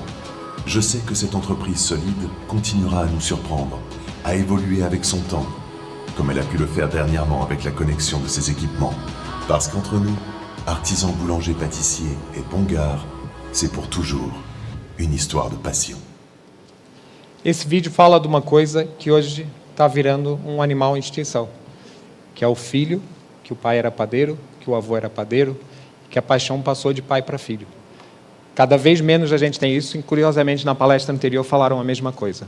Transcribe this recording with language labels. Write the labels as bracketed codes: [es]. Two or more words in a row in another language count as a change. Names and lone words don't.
[fr] Je sais que cette entreprise solide continuera à nous surprendre, à évoluer avec son temps, comme elle a pu le faire dernièrement avec la connexion de ses équipements. Parce qu'entre nous, artisans boulanger pâtissiers et Bongard, c'est pour toujours une histoire de passion. [pt] Esse vídeo fala de uma coisa que hoje está virando um animal em extinção, que é o filho, que o pai era padeiro, que o avô era padeiro, que a paixão passou de pai para filho. Cada vez menos a gente tem isso, e curiosamente na palestra anterior falaram a mesma coisa.